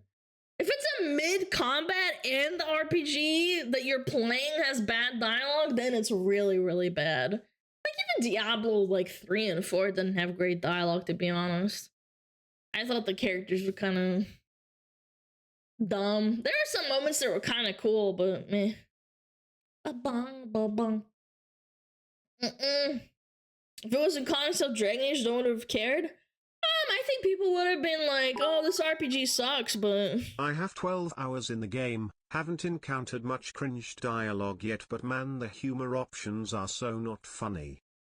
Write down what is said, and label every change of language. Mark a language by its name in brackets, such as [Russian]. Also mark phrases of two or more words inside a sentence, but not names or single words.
[English] If it's a mid-combat and the RPG that you're playing has bad dialogue, then it's really, really bad. Like, even Diablo, like, 3 and 4 didn't have great dialogue, to be honest. I thought the characters were kind of dumb. There were some moments that were kind of cool, but meh. Ba-bong, ba-bong. If it wasn't calling itself Dragon Age, no one would have cared. I think people would have been like, oh, this RPG sucks, but... I have 12 hours in the game, haven't encountered much cringe dialogue yet, but man, the humor options are so not funny.